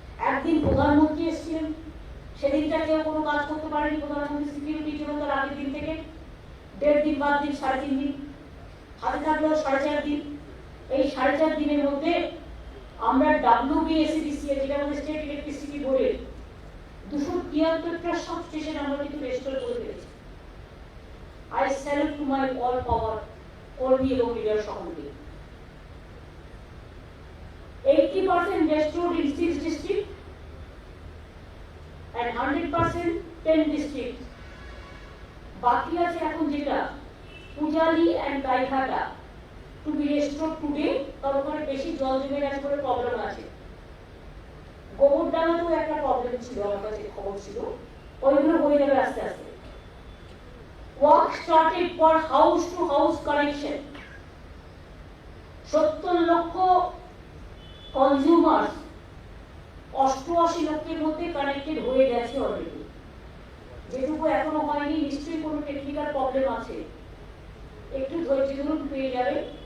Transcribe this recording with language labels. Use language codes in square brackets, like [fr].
[bn] একদিন প্রধানমন্ত্রী এসেছিলেন, সেদিনটা কেউ কোনো কাজ করতে পারেনি, প্রধানমন্ত্রী সিকিউরিটি জন্য তার আগের দিন থেকে 1.5 দিন, বাদ দিন 3.5 দিন, হাতে থাকলেও 4.5 দিন। এই 4.5 দিনের মধ্যে আমরা WBSEDC, যেটা আমাদের স্টেট ইলেকট্রিসিটি বোর্ডের 273টা সাবস্টেশন আমরা কিন্তু রেস্টোর করে ফেলেছি। [en] I salute to my all power [bn] কর্মী এবং লিডার সকলকে। [en] 80% restored in 6 districts and 100% 10 districts। [bn] বাকি আছে এখন যেটা Pujali and Gaighata [en] to be restored today, [bn] কারণ ওখানে বেশি জল জমে গেছে বলে প্রবলেম আছে। গোবরডাঙ্গাতেও একটা প্রবলেম ছিল, আমার কাছে খবর ছিল, ওইগুলো হয়ে যাবে আস্তে আস্তে। [en] Work started for house to house connection। [bn] 70 লক্ষ কনজিউমার্স 88 লক্ষের মধ্যে কানেক্টেড হয়ে গেছে অলরেডি। যেটুকু এখনো হয়নি, নিশ্চয়ই কোনো টেকনিক্যাল প্রবলেম আছে, একটু ধৈর্য ধরুন, পেয়ে যাবে।